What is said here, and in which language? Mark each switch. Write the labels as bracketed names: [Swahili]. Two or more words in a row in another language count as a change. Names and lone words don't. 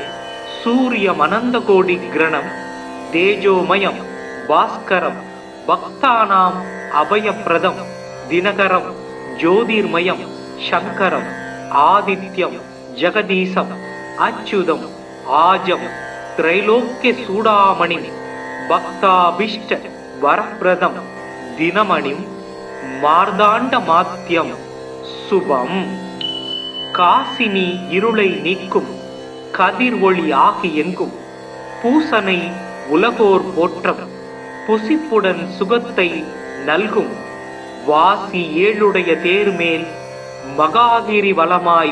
[Sanskrit] सूर्यमनन्तकोटिग्रणं तेजोमयं भास्करं भक्तानाम् अभयप्रदं दिनकरं ज्योतिर्मयं शङ्करम् आदित्यं जगदीशम् अच्युतम् आजं त्रैलोक्यचूडामणिं भक्ताभीष्ट वरप्रदं दिनमणिं मार्ताण्डमात्यं शुभम् [Tamil] காசினி இருளை நீக்கும் கதிர் ஒளி ஆகி எங்கும் பூசனை உலகோர் போற்றம் புசிப்புடன் சுகத்தை நல்கும் வாசி ஏழுடைய தேர்மேல் மகாகிரி வலமாய்